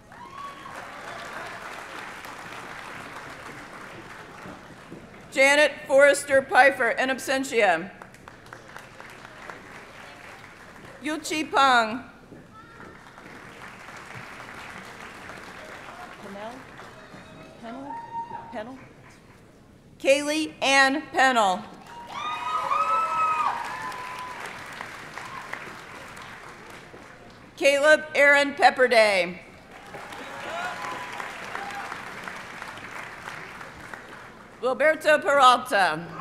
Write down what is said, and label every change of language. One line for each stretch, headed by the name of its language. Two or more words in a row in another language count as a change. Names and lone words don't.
English: Janet Forrester Pfeiffer,
Latin: in absentia.
English: Yuchi Pang. Pennell? Kaylee Ann Pennell. Caleb Aaron Pepperday. Wilberto Peralta.